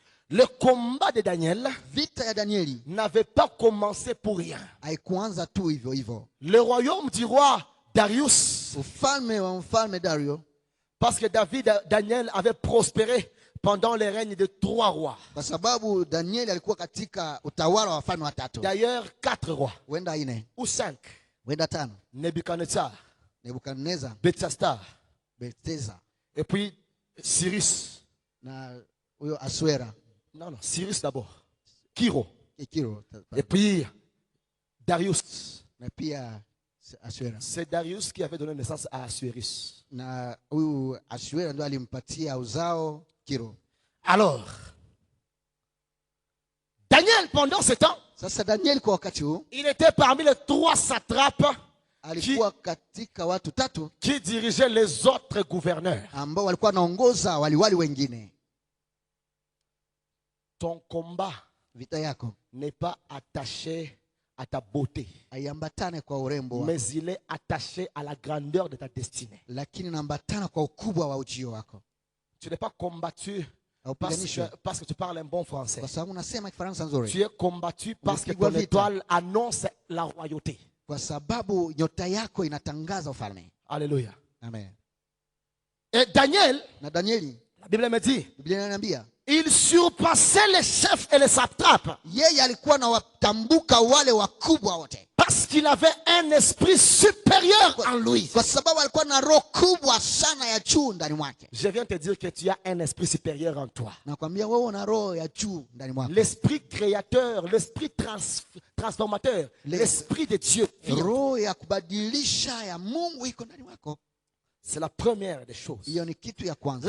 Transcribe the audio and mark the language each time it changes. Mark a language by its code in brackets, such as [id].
[fr] Le combat de Daniel [sw] vita ya Danieli [fr] n'avait pas commencé pour rien. [sw] haikuanza tu hivyo hivyo. [fr] Le royaume du roi Darius, [sw] Ufalme wa mfalme Dario, [fr] parce que Daniel avait prospéré pendant le règne de 3 rois. [sw] kwa sababu Danieli alikuwa katika utawala wa wafalme watatu, [fr] D'ailleurs, 4 rois, [sw] wenda 4 [fr] ou 5. [sw] wenda 5, [fr] Nebuchadnezzar, [sw] Nebukadneza, [fr] Belshazzar, [sw] Beltesa [fr] et puis Cyrus. [sw] na huyo Aswera, [fr] Non, Cyrus d'abord. Kiro. [sw] Kiro, [fr] Et puis Darius. [sw] na pia Asuera. [fr] C'est Darius qui avait donné naissance à Assuérus. [sw] Na huyu Asuera ndio alimpatia uzao Kiro. [fr] Alors, Daniel, pendant ce temps, [sw] Sasa Daniel kwa wakati huu [fr] il était parmi les 3 satrapes [sw] alikuwa katika watu 3 [fr] qui dirigeaient les autres gouverneurs. [sw] ambao walikuwa wanaongoza waliwali wengine. [fr] Ton combat [sw] Vita yako [fr] n'est pas attaché à ta beauté, [sw] haiambatane kwa urembo wako, [fr] mais il est attaché à la grandeur de ta destinée. [sw] lakini inaambatana kwa ukubwa wa ujio wako. [fr] Tu n'es pas combattu [sw] Haupiganishwi [fr] parce que tu parles un bon français. [sw] kwa sababu unasema Kifaransa nzuri, [fr] Tu es combattu parce que [sw] Umepigwa [fr] ton [sw] vita. [fr] étoile annonce la royauté. [sw] kwa sababu nyota yako inatangaza ufalme. [fr] Alléluia. [sw] Amen. [fr] Et Daniel, [sw] Na Danieli, [fr] la Bible me dit, [sw] Biblia inaniambia [fr] il surpassait les chefs et les satrapes [sw] yeye alikuwa na watambuka wale wakubwa wote, [fr] parce qu'il avait un esprit supérieur en lui. [sw] kwa sababu alikuwa na roho kubwa sana ya juu ndani mwake. [fr] Je viens te dire que tu as un esprit supérieur en toi. [sw] Nakwambia wewe una roho ya juu ndani mwako. [fr] L'esprit créateur, l'esprit transformateur, l'esprit de Dieu. [sw] Roho ya kubadilisha ya Mungu iko ndani mwako. [fr] C'est la première des choses. [sw] Hiyo ni kitu ya kwanza.